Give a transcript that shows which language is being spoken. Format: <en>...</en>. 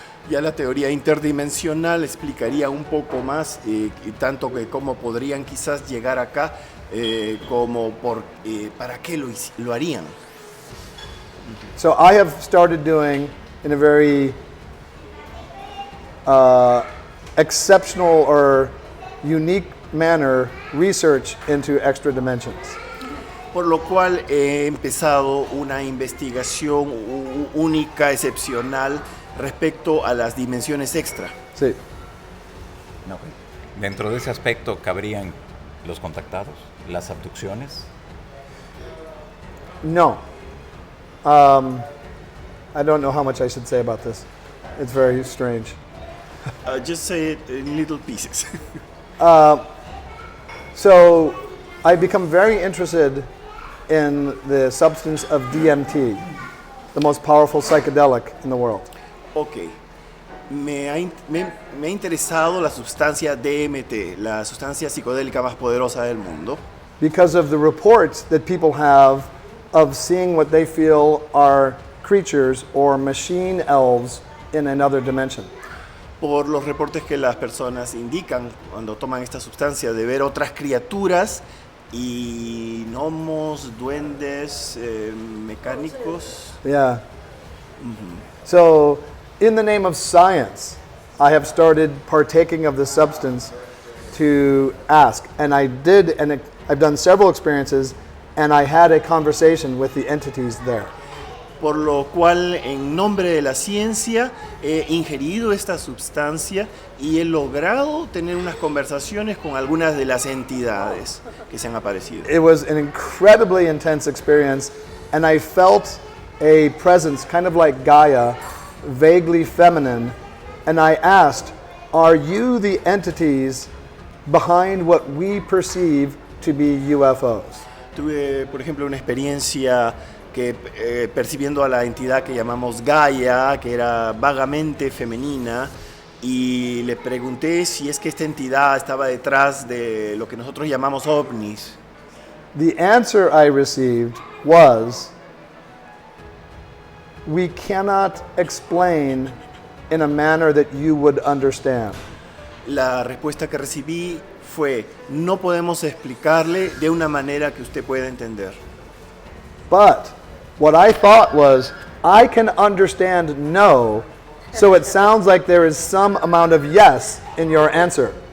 <es>Ya la teoría interdimensional explicaría un poco más, tanto que cómo podrían quizás llegar acá, como para qué lo harían.</es> <en>So I have started doing, in a very exceptional or unique manner, research into extra dimensions.</en> <es>Por lo cual he empezado una investigación única, excepcional, respecto a las dimensiones extra. Sí. No, dentro de ese aspecto cabrían los contactados, las abducciones. No.</es> <en>I don't know how much I should say about this. It's very strange. Just say it in little pieces. So I become very interested in the substance of DMT, the most powerful psychedelic in the world. Ok.</en> <es>Me ha interesado la sustancia DMT, la sustancia psicodélica más poderosa del mundo,</es> <en>Because of the reports that people have of seeing what they feel are creatures or machine elves in another dimension.</en> <es>por los reportes que las personas indican cuando toman esta sustancia, de ver otras criaturas y gnomos, duendes, mecánicos.</es> <en>Yeah. So, in the name of science, I have started partaking of the substance to ask. And I did, and I've done several experiences, and I had a conversation with the entities there.</en> <es>Por lo cual, en nombre de la ciencia, he ingerido esta sustancia y he logrado tener unas conversaciones con algunas de las entidades que se han aparecido.</es> <en>It was an incredibly intense experience, and I felt a presence, kind of like Gaia, vaguely feminine, and I asked, are you the entities behind what we perceive to be UFOs?</en> <es>Tuve, por ejemplo, una experiencia que percibiendo a la entidad que llamamos Gaia, que era vagamente femenina, y le pregunté si es que esta entidad estaba detrás de lo que nosotros llamamos ovnis.</es> <en>The answer I received was, we cannot explain in a manner that you would understand.</en> <es>La respuesta que recibí fue: no podemos explicarle de una manera que usted pueda entender.</es> <en>But what I thought was, I can understand no, so it sounds like there is some amount of yes in your answer.</en>